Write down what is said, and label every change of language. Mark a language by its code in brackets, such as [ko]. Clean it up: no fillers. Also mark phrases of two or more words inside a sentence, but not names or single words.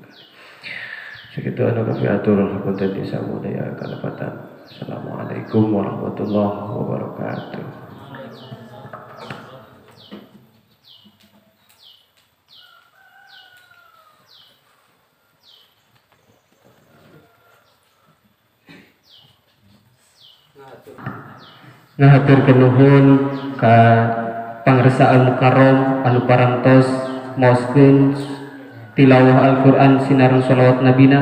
[su] Segitu anu kafiatur hapunten disamudaya kalepatan. [ar] السلام عليكم ورحمة الله وبركاته. [su] Ngahaturkeun nuhun ka Pangresaan Mukarrom anu parantos maoskeun tilawah Al-Qur'an sinareng sholawat nabina.